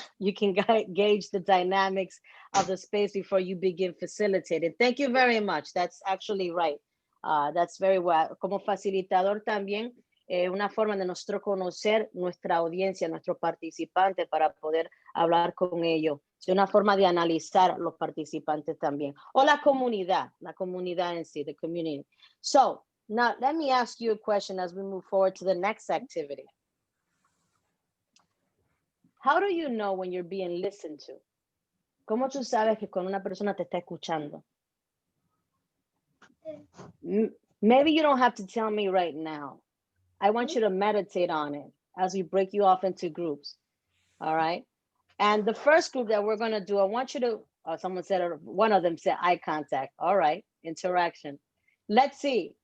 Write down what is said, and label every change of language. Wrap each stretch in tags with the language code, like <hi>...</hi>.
<en>You can gauge the dynamics of the space before you begin facilitating. Thank you very much. That's actually right. That's very well.</en> <es>Como facilitador también, una forma de nosotros conocer nuestra audiencia, nuestros participantes para poder hablar con ellos. Es una forma de analizar los participantes también. O la comunidad en sí,</es> <en>the community. So now let me ask you a question as we move forward to the next activity. How do you know when you're being listened to?</en> <es>¿Cómo tú sabes que cuando una persona te está escuchando?</es> <en>Maybe you don't have to tell me right now. I want you to meditate on it as we break you off into groups. All right. And the first group that we're going to do, I want you to, one of them said eye contact. All right. Interaction. Let's see.</en>